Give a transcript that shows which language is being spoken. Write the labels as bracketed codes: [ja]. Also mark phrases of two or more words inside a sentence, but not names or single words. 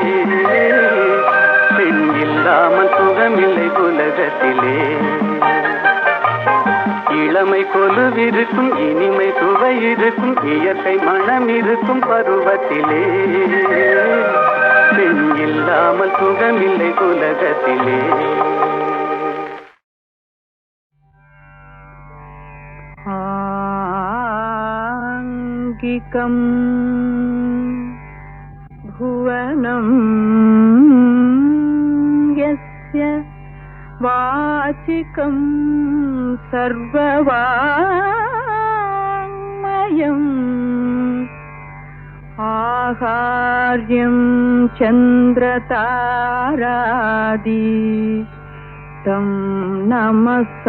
[ta] பெண் இல்லாமல் சுகமில்லை உலகத்திலே இளமை கொலுவிருக்கும் இனிமை சுவை இருக்கும் இயற்கை மனம் இருக்கும் பருவத்திலே பெண் இல்லாமல் சுகமில்லை உலகத்திலே [sa] ஆங்கிகம் भुवनं यस्य वाचिकं सर्ववाङ्मयम् आहार्यं चन्द्रतारादि तं नमः